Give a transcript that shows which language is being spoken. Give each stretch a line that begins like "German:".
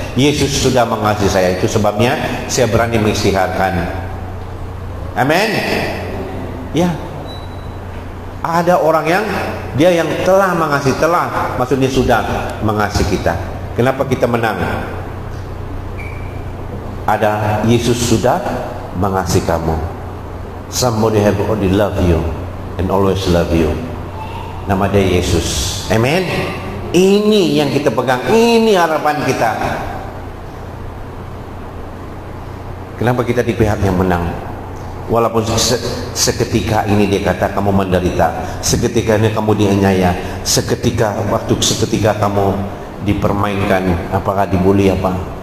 Indonesian: Yesus sudah mengasihi saya. Itu sebabnya saya berani mengistiharkan. Amin. Ya. Ada orang yang dia yang telah mengasihi, maksudnya sudah mengasihi kita. Kenapa kita menang? Ada Yesus sudah mengasihi kamu.
English: Somebody have already love you and always love you.
Indonesian: Nama dia Yesus. Amen. Ini yang kita pegang, ini harapan kita. Kenapa kita di pihak yang menang? Walaupun seketika ini dia kata kamu menderita, seketika ini kamu dianiaya, seketika kamu dipermainkan, apakah dibully apa?